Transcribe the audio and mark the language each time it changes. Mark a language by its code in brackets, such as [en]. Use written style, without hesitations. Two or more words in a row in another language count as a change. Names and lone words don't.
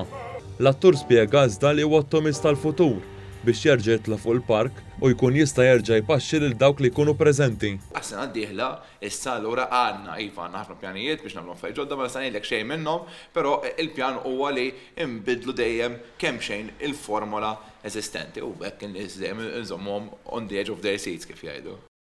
[mt] L-attur spjega iżda li huwa ottomist tal-futur biex jerġa' jitla' fuq il-park u jkun jista' jerġa' jpaxxi lil dawk li jkunu preżenti. Għas-sena d-dieħla issa allura għandna iva ħafna pjanijiet biex nagħmlu affarijiet ġodda ma nista' ngħidlek xejn minnhom, però il-pjan huwa li nbidlu dejjem kemm xejn il-formola eżistenti u hekk in-nies dejjem inżommhom [en] on the edge of their seats [mt] kif jgħidu.